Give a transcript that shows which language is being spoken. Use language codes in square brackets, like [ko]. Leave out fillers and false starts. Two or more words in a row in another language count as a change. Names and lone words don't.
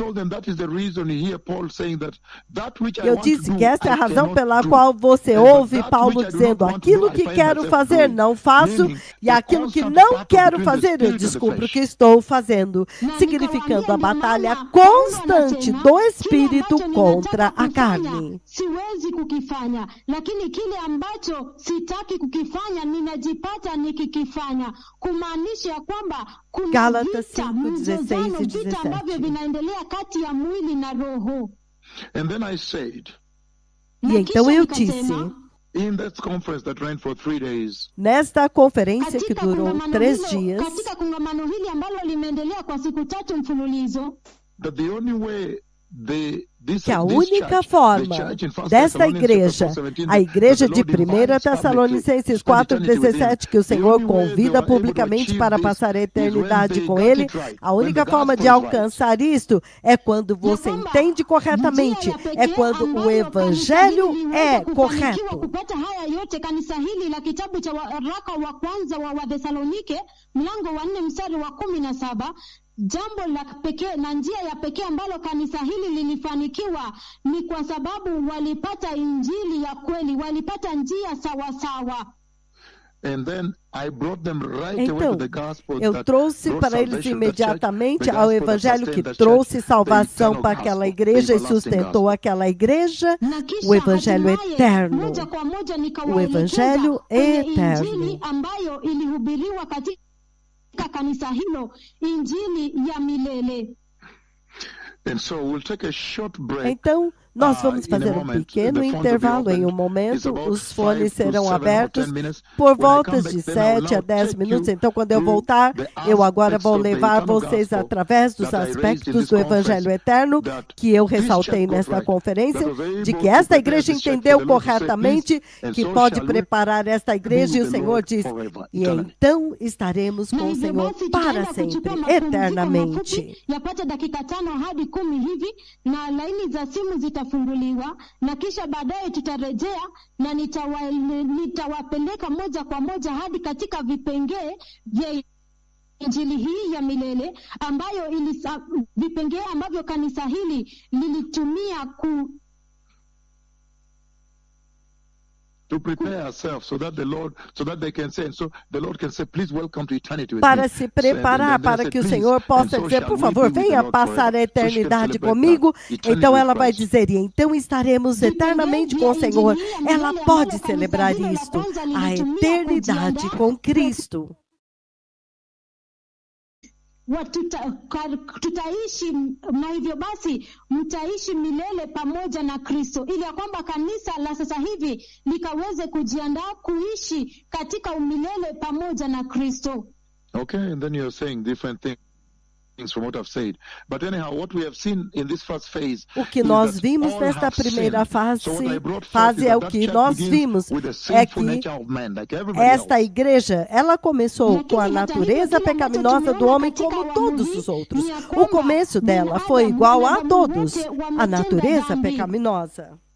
[pt] Eu disse que essa é a razão pela qual você ouve Paulo dizendo: aquilo que quero fazer não faço, e aquilo que não quero fazer eu descubro que estou fazendo, significando a batalha constante do Espírito contra a carne. [sw] Siwezi kukifanya, lakini kile ambacho sitaki kukifanya ninajipata nikikifanya. Kumaanisha kwamba kuna vita, mzozano, vita ambavyo vinaendelea kati ya mwili na roho. [en] And then I said, [pt] e então eu disse, nesta conferência que durou 3 dias, [sw] katika kongamano hili ambalo limeendelea kwa siku 3 mfululizo, [en] that the only way [pt] que a única forma desta igreja, a igreja de 1 Tessalonicenses 4,17, que o Senhor convida publicamente para passar a eternidade com Ele, a única forma de alcançar isto é quando você entende corretamente, é quando o Evangelho é correto. [sw] Kupata haya yote, kanisa hili la kitabu cha waraka wa kwanza wa Wathesalonike mlango wa 4 mstari wa 17, jambo la pekee na njia ya pekee ambalo kanisa hili lilifanikiwa ni kwa sababu walipata injili ya kweli, walipata njia sawa sawa. [pt] Então, eu trouxe para eles imediatamente ao Evangelho que trouxe salvação para aquela igreja e sustentou aquela igreja, o Evangelho eterno. O Evangelho eterno. [sw] Ambayo ilihubiriwa katika kanisa hilo, injili ya milele. [en] And so we'll take a short break. [pt] Então, Nós vamos fazer um pequeno intervalo. Em um momento, os fones serão abertos por volta de 7 a 10 minutos. Então, quando eu voltar, eu agora vou levar vocês através dos aspectos do Evangelho Eterno que eu ressaltei nesta conferência, de que esta igreja entendeu corretamente que pode preparar esta igreja, e o Senhor diz, e então estaremos com o Senhor para sempre, eternamente. [sw] Yapata dakika 5 hadi 10 hivi, na laini za simu zitafunguliwa, na kisha baadaye tutarejea na nitawapeleka moja kwa moja hadi katika vipengee vya Injili hii ya milele ambayo vipengee ambavyo kanisa hili lilitumia [en] to prepare ourselves so that they can say, and so the Lord can say, please welcome to eternity with [pt] para [en] me. [pt] se preparar, para que o Senhor possa dizer, por favor, venha passar a eternidade comigo. Então ela vai dizer, e então estaremos eternamente com o Senhor. Ela pode celebrar isto, a eternidade com Cristo. [sw] Tutaishi na hivyo basi mtaishi milele pamoja na Kristo, ili ya kwamba kanisa la sasa hivi likaweze kujiandaa kuishi katika umilele pamoja na Kristo. [en] Okay, and then you're saying different things from what I've said. But anyhow, what we have seen in this first phase, [pt] o que nós vimos nesta primeira fase é o que nós vimos, é que esta igreja, ela começou com a natureza pecaminosa do homem como todos os outros. O começo dela foi igual a todos, a natureza pecaminosa.